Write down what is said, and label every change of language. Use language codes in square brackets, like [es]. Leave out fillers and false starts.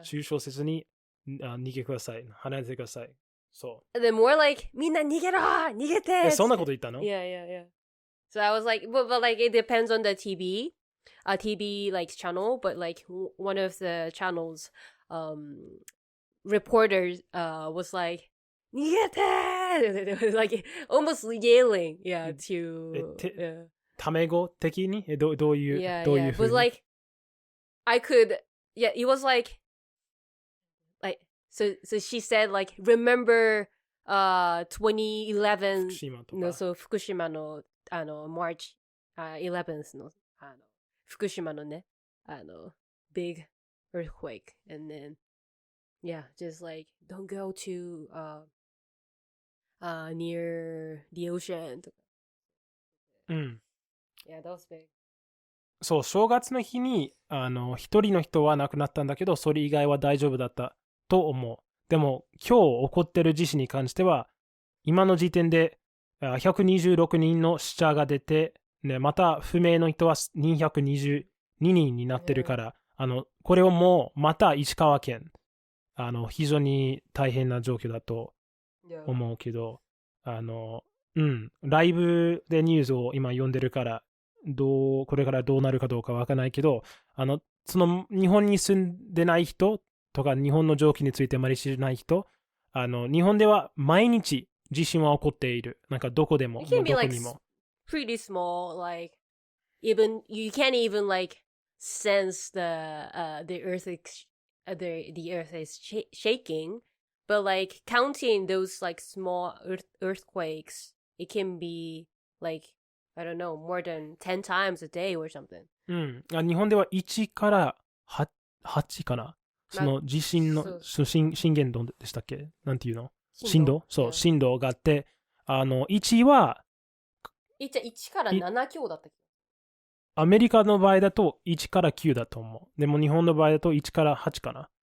[ja] 躊躇せずに逃げください離れてくださいそう [en] and then more like [ja] みんな逃げろ逃げてそんなこと言ったの [en] yeah so I was like but like it depends on the TV like channel but like one of the channels reporters was like [ja] 逃げて [en] like almost yelling to [ja] タメ語的にどういう [en] yeah [ja] どういう [en] it was like I could it was like so she said like remember 2011 [ja] のそう福島の [en] March 11th [ja] の福島のね [en] big earthquake and then yeah just like don't go to near the ocean yeah that was big [ja] そう、正月の日に、一人の人は亡くなったんだけど、それ以外は大丈夫だったと思う。でも、今日起こってる地震に関しては、今の時点で126人の死者が出て、ね、また不明の人は222人になってるから、これをもうまた石川県、非常に大変な状況だと思うけど、ライブでニュースを今読んでるから、これからどうなるかどうかわからないけど、その日本に住んでない人とか、日本の状況についてあまり知らない人、日本では毎日地震は起こっている。なんかどこでも、どこにも。 [en] Pretty small, like even you can't even like sense the earth the earth is shaking, but like counting those like small earthquakes, it can be like I don't know more than 10 times a day or something. [ja] 日本では1から8かな。その地震の震源度でしたっけ？なんていうの？震度？そう、震度があって、1は 1から7強だったっけ？アメリカの場合だと1から9だと思う。でも日本の場合だと1から8かな。